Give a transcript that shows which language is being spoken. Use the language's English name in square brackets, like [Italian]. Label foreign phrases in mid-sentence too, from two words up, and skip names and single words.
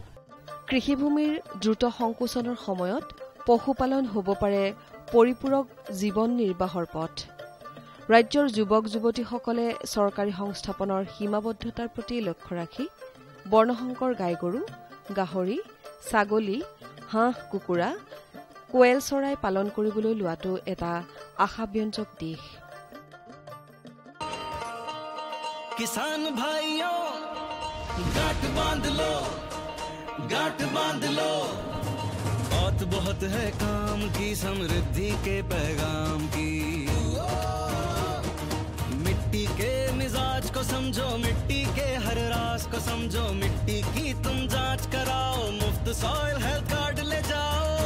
[Assamese] কৃষিভূমিৰ দ্ৰুত সংকোচনৰ সময়ত পশুপালন হ'ব পাৰে পৰিপূৰক জীৱন নিৰ্বাহৰ পথ ৰাজ্যৰ যুৱক-যুৱতীসকলে চৰকাৰী সংস্থাপনৰ সীমাবদ্ধতাৰ প্ৰতি লক্ষ্য ৰাখি বৰ্ণসংকৰ গাইগৰু গাহৰি ছাগলী হাঁহ কুকুৰা কোৱেল চৰাই পালন কৰিবলৈ লোৱাটো এটা আশাব্যঞ্জক দিশ [Hindi] किसान भाइयों गांठ बांध लो बहुत है काम की समृद्धि के पैगाम की मिट्टी के मिजाज को समझो मिट्टी के हर राज को समझो मिट्टी की तुम जांच कराओ मुफ्त [English] soil health card [Hindi] ले जाओ